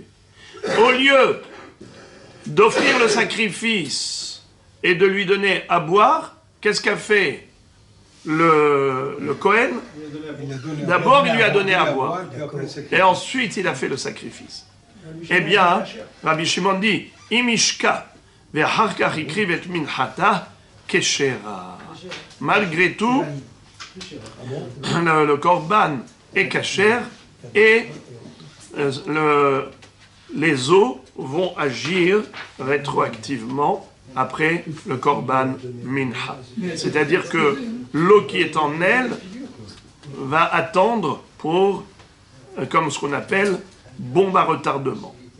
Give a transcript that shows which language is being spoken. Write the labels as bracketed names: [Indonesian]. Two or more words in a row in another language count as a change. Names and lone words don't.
[French] Au lieu d'offrir le sacrifice et de lui donner à boire, qu'est-ce qu'a fait le Kohen? D'abord, il lui a donné à boire. Et ensuite, il a fait le sacrifice. Eh bien, Rabbi Shimon dit, [Hebrew] Imishka, ve'harkach ikriv et minchata, keshera. [French] Malgré tout, le korban est kasher et les eaux vont agir rétroactivement après le [Hebrew] korban mincha. [French] C'est-à-dire que l'eau qui est en elle va attendre pour, comme ce qu'on appelle, bombe à retardement.